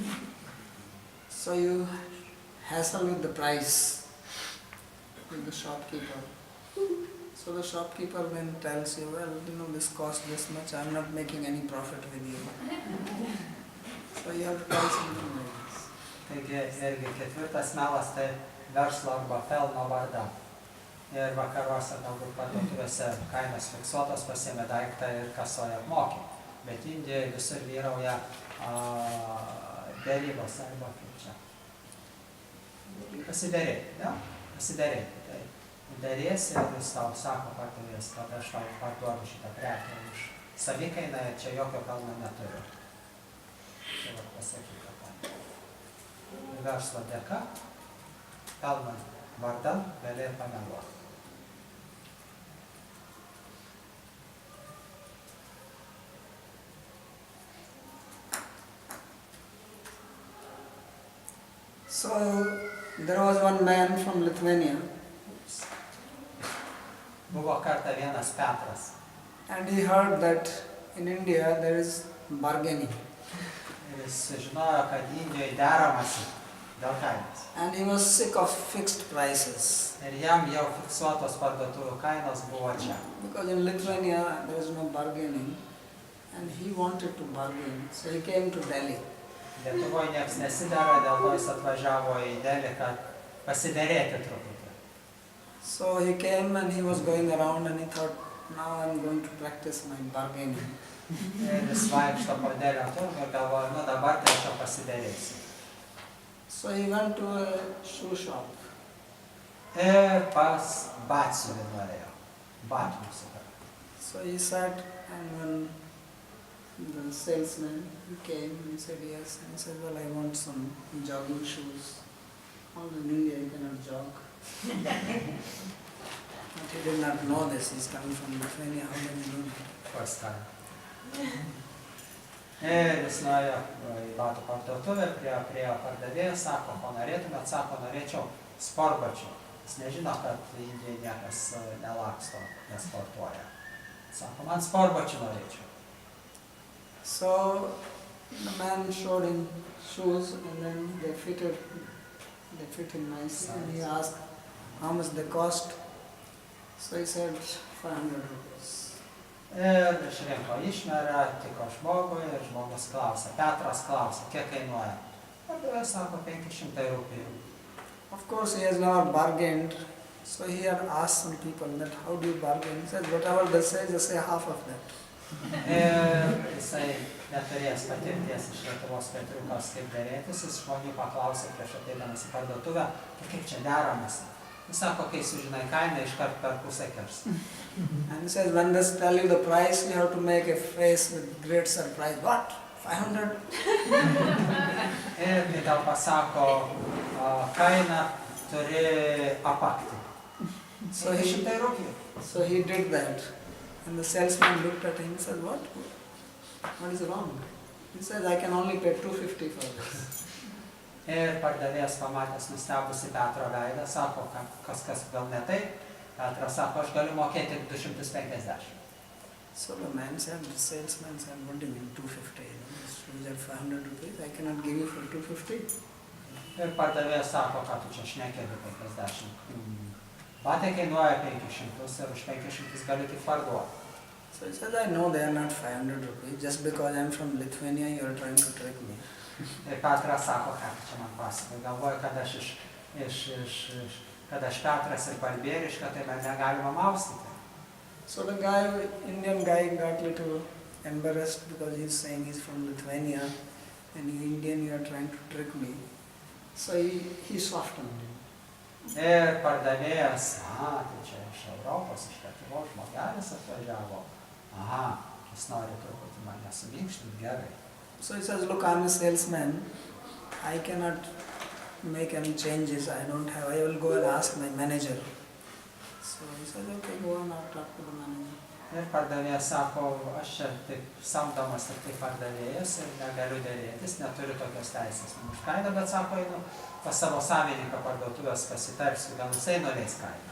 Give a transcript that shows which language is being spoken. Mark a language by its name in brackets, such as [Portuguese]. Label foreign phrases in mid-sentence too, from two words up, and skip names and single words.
[English] So you hassle with the price with the shopkeeper. So the shopkeeper then tells you, well, this costs this much, I'm not making any profit with you. So you have to tell something like this. [Lithuanian] Taigi irgi ketvirtas melas tai verslo arba pelno vardan. Ir vakaruose galbūt parduotuvėse kainos fiksuotos, pasiėmė daiktą ir kasoje apmokė. Bet Indijoje visur vyrauja derybos arba kaip čia. Pasiderėti, ne? Pasiderėti. Tai derėsi ir jis tau sako pardavėjas, kad aš tau parduodu šitą prekę už savikainą ir čia jokio pelno neturiu. Tai va pasakyta tą. Verslo dėka, pelno vardan gali ir pameluoti. [English] So, there was one man from Lithuania. [Lithuanian] Buvo kartą vienas Petras. [English] And he heard that in India there is bargaining. [Lithuanian] Ir jis žinojo, kad Indijoje deramasi dėl kainos. [English] And he was sick of fixed prices. [Lithuanian] Ir jam jau fiksuotos parduotuvių kainos buvo čia. [English] Because in Lithuania there is no bargaining. And he wanted to bargain. So he came to Delhi. [Lithuanian] Lietuvoje nieks nesidera, dėl to jis atvažiavo į Delį, kad pasiderėti truputį. [English] So he came and he was going around and he thought, now I'm going to practice my bargaining. [Lithuanian] Ir jis vaikšto po Delio turgų ir galvojo, dabar tai aš jau pasiderėsiu. [English] So he went to a shoe shop. [Lithuanian] Ir pas batsiuvį norėjo. Batų nusipirkti. [English] So he sat, and when the salesman came, he said yes, and he said, well, I want some jogging shoes. All in India you cannot jog. But he did not know this, he's coming from Lithuania, how did he know that? First time. [Lithuanian] Ir jis nuėjo į batų parduotuvę, prie pardavėjo, sako, ko norėtumėt, sako, norėčiau sportbačių. Jis nežino, kad Indijoje niekas nelaksto, nesportuoja. Sako, man sportbačių norėčiau. [English] So the man showed him shoes and then they fit him nicely, and he asked how much they cost. So he said 500 rupees. [Lithuanian] Ir išrinko išmerą, tiko žmogui ir žmogus klausė, Petras klausė, kiek kainuoja. Pardavėjas sako 500 rupijų. [English] Of course he has never bargained, so he had asked some people that how do you bargain. He said whatever they say, just say half of that. [Lithuanian] Ir jisai neturėjęs patirties iš Lietuvos Petriukos, kaip derėtis, jis žmonių paklausė prieš ateidamas į parduotuvę, kaip čia deramasi. Jis sako, kai sužinai kainą, iškart per pusę kirs. [English] And he says, when they tell you the price, you have to make a face with great surprise. What? 500? [Lithuanian] Ir kai tau pasako kainą, turi apakti. [English] So he did that. And the salesman looked at him and said, what? What is wrong? He said, I can only pay 250 for this. [Lithuanian] Ir pardavėjas pamatęs nustebusi Petro veidą, sako, kas gal ne taip. Petras sako, aš galiu mokėti 250. [English] So the man said, the salesman said, what do you mean 250? This shoes are 500 rupees, I cannot give you for 250. [Lithuanian] Ir pardavėjas sako, ką tu čia šneki 250. Batai kainuoja 500 ir už 500 gali tik parduoti. [English] So he said, I know they are not 500 rupees, just because I am from Lithuania, you are trying to trick me. [Lithuanian] Ir Petras sako, ką čia man pasakoja, galvoja, kad aš Petras ir Barbėriška, tai man negalima maustyti. [English] So the guy, Indian guy, got little embarrassed because he is saying he is from Lithuania, and you Indian, you are trying to trick me. So he softened him. [Lithuanian] Ir pardavėjas, tai čia iš Europos, iš Lietuvos žmogelis atvažiavo. Aha, jis nori truputį mane suminkštinti, gerai. [English] So he says, look, I'm a salesman. I cannot make any changes. I will go and ask my manager. So he said, okay, go on, I'll talk to the manager. [Lithuanian] Ir pardavėjas sako, aš čia taip samdomas ir taip pardavėjas ir negaliu dėrėtis, neturiu tokios teisės man už kainą, bet sako, einu pas savo savininką parduotuvės pasitarsiu, gal jisai norės kainą.